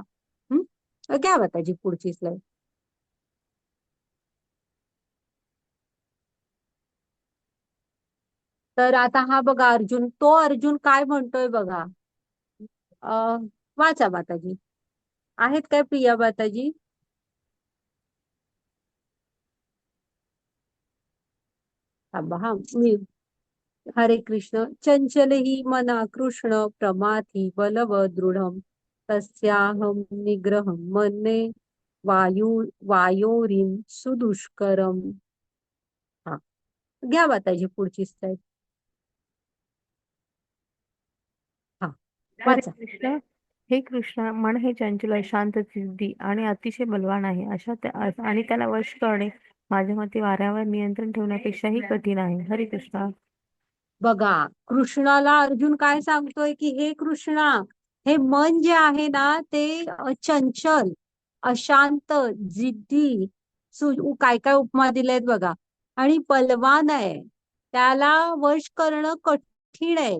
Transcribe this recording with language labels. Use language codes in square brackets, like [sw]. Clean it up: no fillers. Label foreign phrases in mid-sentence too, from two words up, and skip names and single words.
[mr] घ्या माताजी पुढची स्लाइड. तर आता हा बघा अर्जुन, तो अर्जुन काय म्हणतोय बघा. वाचा माताजी. आहेत काय प्रिया माताजी? थांबा हा मी हरे कृष्ण. [sa] चंचल ही मना कृष्ण प्रमाथी बलव दृढम तस्याहम निग्रहम मन्ये वायू वायोरिम सुदुष्करम. [mr] हा घ्या माताजी पुढची स्लाईड. हा हरे वाचा. कृष्ण. हे कृष्ण, मन हे चंचल अशांत सिद्धी आणि अतिशय बलवान आहे. आणि त्याला वश करणे माझ्या मते वाऱ्यावर नियंत्रण ठेवण्यापेक्षाही कठीण आहे. हरे कृष्ण. बघा कृष्णाला अर्जुन काय सांगतोय की हे कृष्णा, हे मन जे आहे ना ते चंचल, अशांत, जिद्दी, काय काय उपमा दिलेत बघा, आणि बलवान आहे. त्याला वश करणं कठीण आहे.